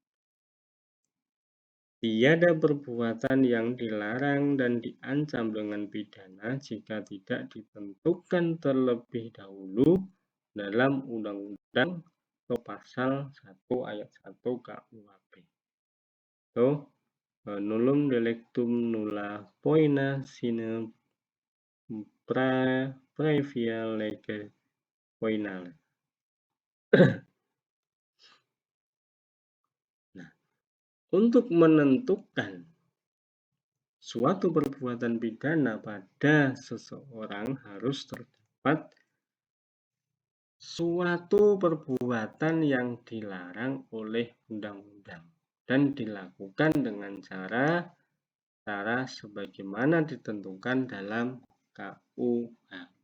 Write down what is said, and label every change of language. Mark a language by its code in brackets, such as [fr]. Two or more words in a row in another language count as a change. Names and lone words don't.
[id] Tiada perbuatan yang dilarang dan diancam dengan pidana jika tidak ditentukan terlebih dahulu dalam Undang-Undang atau Pasal 1 Ayat 1 KUHP. So, [la] nullum delictum nulla poena sine praevia lege poenale. [id] Nah, untuk menentukan suatu perbuatan pidana pada seseorang harus terdapat suatu perbuatan yang dilarang oleh undang-undang dan dilakukan dengan cara sebagaimana ditentukan dalam KUHP.